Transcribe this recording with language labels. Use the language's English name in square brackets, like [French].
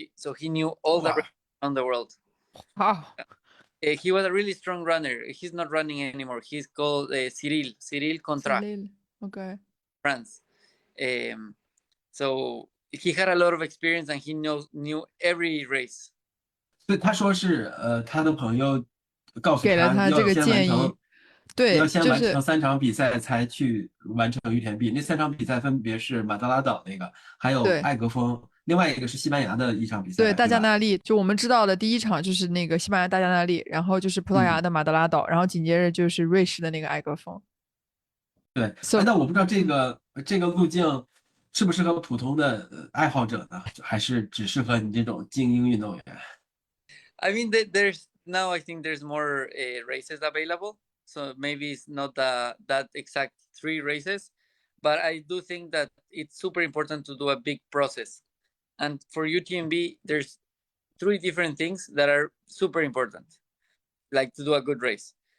[English] So he knew all the races around the world. Wow. He was a really strong runner. He's not running anymore. He's called Cyril Contra. Okay. France. So he had a lot of experience and he knew every race. [Chinese] 所以他说是他的朋友告诉给了他这个建议，对，要先完成3场比赛才去完成UTMB。那3场比赛分别是马德拉岛那个，还有艾格峰，另外一个是西班牙的一场比赛。对，大加那利，就我们知道的第一场就是那个西班牙大加那利，然后就是葡萄牙的马德拉岛，然后紧接着就是瑞士的那个艾格峰。对，那我不知道这个路径适不适合普通的爱好者呢，还是只适合你这种精英运动员？ [English] I mean, now I think there's more races available, so maybe it's not that exact 3 races, but I do think that it's super important to do a big process. And for UTMB, there's 3 different things that are super important, like to do a good race.